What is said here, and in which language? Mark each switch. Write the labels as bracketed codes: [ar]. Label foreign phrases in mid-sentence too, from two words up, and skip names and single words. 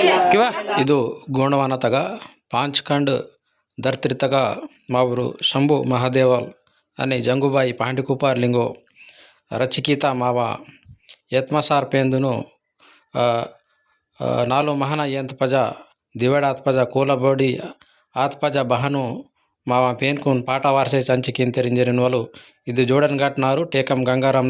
[gon] किंवा ಇದು ಗೋಣವಾನತಗ ಪಾಂಚ್ಕಂಡ್ ದರ್ತಿರ್ತಗ ಮಾವರು ಶಂಭು ಮಹಾದೇವಲ್ आणि जंगूबाई पांडकुपार लिंगो रचिकीता मावा यत्मसार पेंदुनु नालो महाना यंत पजा दिवडात पजा कोलबोडी आत पजा बहनु मावा पेनकुन पाटा वारसे चंचिकिंतरिंजरिन वलु ಇದು ಜೋಡನ್ ಘಾಟ್ನಾರು ಟೇಕಂ ಗಂಗಾರಾಮ್ನ